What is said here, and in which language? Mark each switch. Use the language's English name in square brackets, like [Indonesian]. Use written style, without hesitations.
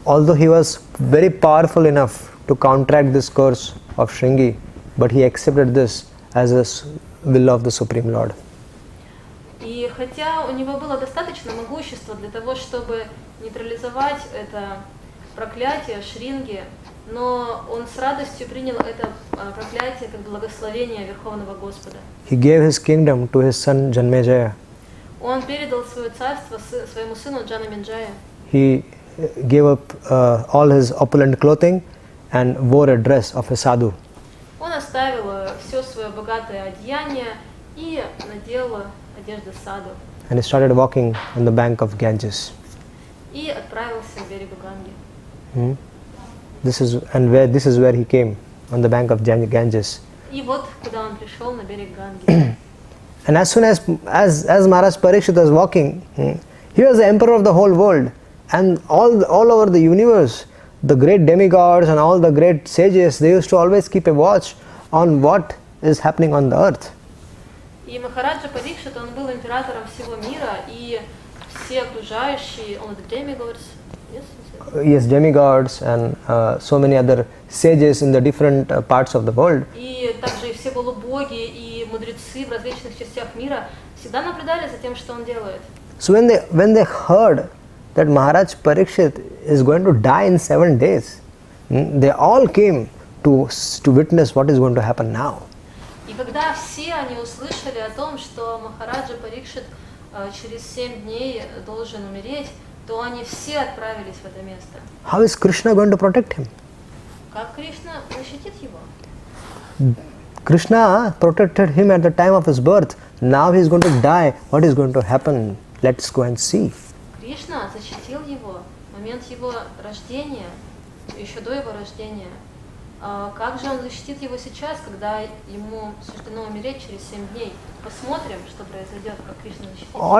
[English] Although he was very powerful enough to counteract this curse of Shringi, but he accepted this as a will of the Supreme Lord. [Russian] И хотя у него было достаточно могущества для того, чтобы нейтрализовать это проклятие Шринги, но он с радостью принял это проклятие как благословение Верховного Господа. [English] He gave his kingdom to his son Janmejaya. [Russian] Он передал свое царство своему сыну Джанамеджая. [English] He gave up all his opulent clothing and wore a dress of a sadhu. [Russian] Он оставил все свое богатое одеяние и надел одежду саду. [English] And he started walking on the bank of Ganges. [Russian] И отправился к берегу Ганги. [English] This is where he came, on the bank of Ganges. [Russian] И вот куда он пришел, на берег Ганги. [English] And as soon as Maharaj Parikshit was walking, he was the emperor of the whole world, and all over the universe, the great demigods and all the great sages, they used to always keep a watch on what is happening on the earth. [Russian] И Махараджа Парикшит, он был императором всего мира, и все окружающие, он [English] the demigods, yes, demigods and so many other sages in the different parts of the world. [Russian] И также и все полубоги и мудрецы в различных частях мира всегда наблюдали за тем, что он делает. [English] So when they heard that Maharaj Parikshit is going to die in 7 days, they all came to witness what is going to happen now. [Russian] И когда все они услышали о том, что Махараджа Парикшит через 7 дней должен умереть, то они все отправились в это место. [English] How is Krishna going to protect him? [Russian] Как Кришна защитит его? [English] Krishna protected him at the time of his birth. Now he is going to die. What is going to happen? Let's go and see. [Russian] Кришна защитил его в момент его рождения, еще до его рождения. Как же он защитит его сейчас, когда ему суждено умереть через 7 дней? Посмотрим, что произойдет, как Кришна защитит.